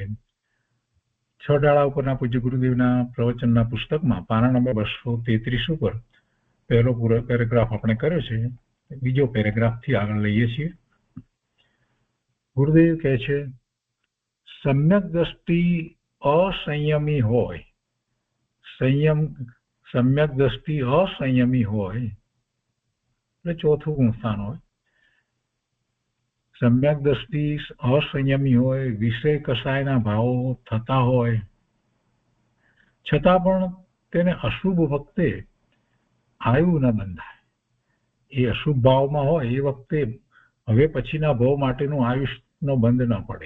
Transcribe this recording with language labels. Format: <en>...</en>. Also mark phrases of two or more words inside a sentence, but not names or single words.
<gu>6 ઢાળા ઉપરના પૂજ્ય ગુરુદેવના પ્રવચનના પુસ્તકમાં પાના નંબર 233 ઉપર પહેલો પેરેગ્રાફ આપણે કર્યો છે. બીજો પેરેગ્રાફથી આગળ લઈએ છીએ. ગુરુદેવ કહે છે, સમ્યક દ્રષ્ટિ અસંયમી હોય, સમ્યક દ્રષ્ટિ અસંયમી હોય એટલે ચોથું ગુણસ્થાન હોય. સમ્યક દ્રષ્ટિ અસંયમી હોય, વિષય કસાયના ભાવો થતા હોય છતાં પણ તેને અશુભ વખતે આયુ ન બંધાય. એ અશુભ ભાવમાં હોય એ વખતે હવે પછીના ભાવ માટેનું આયુષ્યનો બંધ ન પડે.</gu>